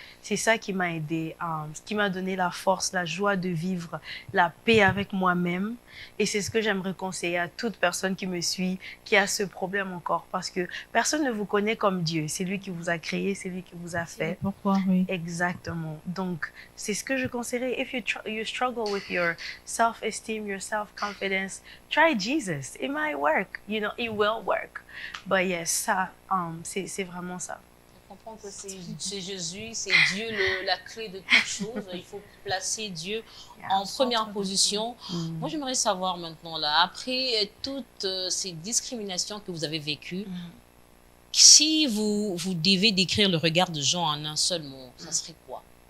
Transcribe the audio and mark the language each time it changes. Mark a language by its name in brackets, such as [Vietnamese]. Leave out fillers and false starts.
[French] C'est ça qui m'a aidé, qui m'a donné la force, la joie de vivre, la paix avec moi-même. Et c'est ce que j'aimerais conseiller à toute personne qui me suit, qui a ce problème encore. Parce que personne ne vous connaît comme Dieu. C'est lui qui vous a créé, c'est lui qui vous a fait. Pourquoi, oui. Exactement. Donc, c'est ce que je conseillerais. [English] If you struggle with your self-esteem, your self-confidence, try Jesus. It might work. You know, it will work. But yes, [French] ça, c'est vraiment ça. Comprendre que c'est Jésus, c'est Dieu la clé de toute chose. Il faut placer Dieu en première position. Moi, j'aimerais savoir maintenant, là, après toutes ces discriminations que vous avez vécues, si vous devez décrire le regard de Jean en un seul mot, ça serait quoi?